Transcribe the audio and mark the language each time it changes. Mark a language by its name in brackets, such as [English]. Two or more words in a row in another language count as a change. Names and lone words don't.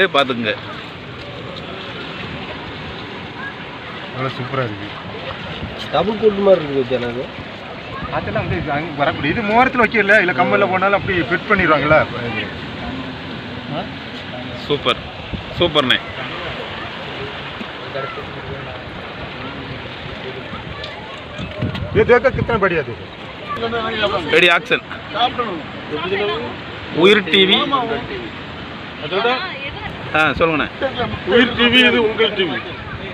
[Tamil] பாத்துங்க சூப்பரா இருக்கு. டபுள் கோட் மாதிரி இருக்கு. எனக்கு அதெல்லாம் வந்து வரக்கூடிய இது மோரத்தில் வைக்கல, இல்லை கம்மலில் போனாலும் அப்படி ஃபிட் பண்ணிடுவாங்களா. சூப்பர் சூப்பர்ண்ணே. [Hindi] ये देखो कितना बढ़िया देखो. [English] ready action. [Tamil] உயிர் டிவி. சொல்லுங்கண்ணே. உயிர் டிவி இது உங்கள் டிவி.